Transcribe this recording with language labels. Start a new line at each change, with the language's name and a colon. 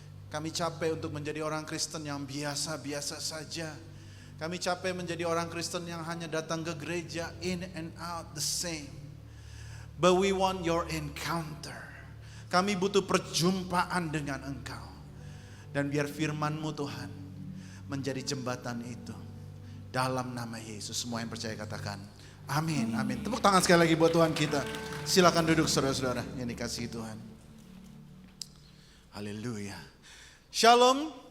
Indonesian: Kami capek untuk menjadi orang Kristen yang biasa-biasa saja. Kami capek menjadi orang Kristen yang hanya datang ke gereja
English: in and out the same. But we want your encounter.
Indonesian: Kami butuh perjumpaan dengan Engkau. Dan biar firman-Mu Tuhan menjadi jembatan itu. Dalam nama Yesus, semua yang percaya katakan amin, amin. Tepuk tangan sekali lagi buat Tuhan kita. Silakan duduk saudara-saudara yang dikasihi Tuhan. Haleluya. Shalom.